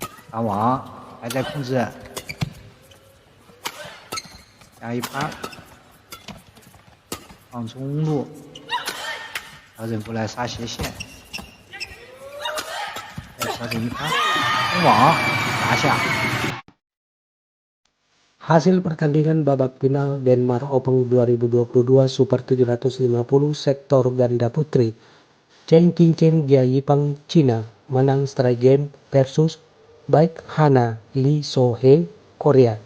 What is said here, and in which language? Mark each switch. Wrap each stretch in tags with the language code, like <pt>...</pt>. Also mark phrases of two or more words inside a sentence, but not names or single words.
<zh>打网，还在控制，下一拍，放中路，调整过来杀斜线，再调整一拍，封网拿下。</zh> <id>Hasil pertandingan babak final Denmark Open 2022 Super 750 sektor ganda putri. Chen Qingchen Jia Yipang Cina menang</id> <en>straight game</en> <id>versus Baek Hana Lee So-hee Korea.</id>